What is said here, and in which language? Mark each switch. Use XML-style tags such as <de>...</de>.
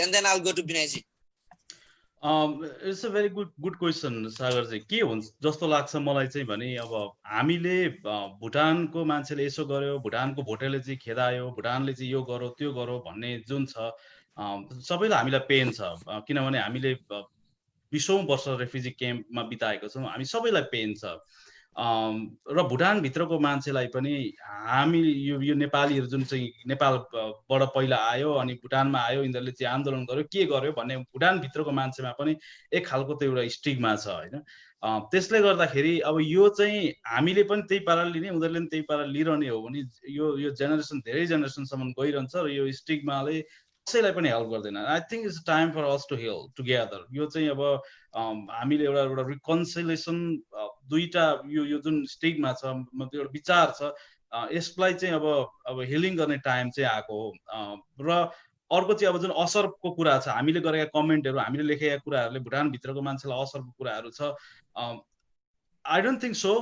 <en>And then I will go to Vinay ji. It's a very good question Sagar ji.</en> <ne>के हुन्छ जस्तो लाग्छ मलाई चाहिँ भने अब हामीले भुटानको मान्छेले यसो गर्यो, भुटानको भोटेले चाहिँ खेदायो, भुटानले चाहिँ यो गरो त्यो गरो भन्ने जुन छ सबैलाई हामीलाई पेन छ। किनभने हामीले 20औं वर्ष रेफ्युजी क्याम्पमा बिताएको छौँ, हामी सबैलाई पेन छ। र भुटानभित्रको मान्छेलाई पनि हामी यो नेपालीहरू जुन चाहिँ नेपालबाट पहिला आयो अनि भुटानमा आयो, यिनीहरूले चाहिँ आन्दोलन गर्यो के गर्यो भन्ने भुटानभित्रको मान्छेमा पनि एक खालको त एउटा स्टिग्मा छ होइन। त्यसले गर्दाखेरि अब यो चाहिँ हामीले पनि त्यही पाराले लिने, उनीहरूले पनि त्यही पाराले लिइरहने हो भने यो जेनेरेसन धेरै जेनेरेसनसम्म गइरहन्छ र यो स्टिग्माले कसैलाई पनि हेल्प गर्दैन।</ne> <en>I think it's time for us to heal together.</en> <ne>यो चाहिँ अब हामीले एउटा रिकन्सिलेसन दुईटा यो जुन स्टिग्मा छ, एउटा विचार छ, यसलाई चाहिँ अब हिलिङ गर्ने टाइम चाहिँ आएको हो। र अर्को चाहिँ अब जुन असरको कुरा छ, हामीले गरेका कमेन्टहरू, हामीले लेखेका कुराहरूले भुटानभित्रको मान्छेलाई असरको कुराहरू छ,</ne> <en>I don't think so.</en>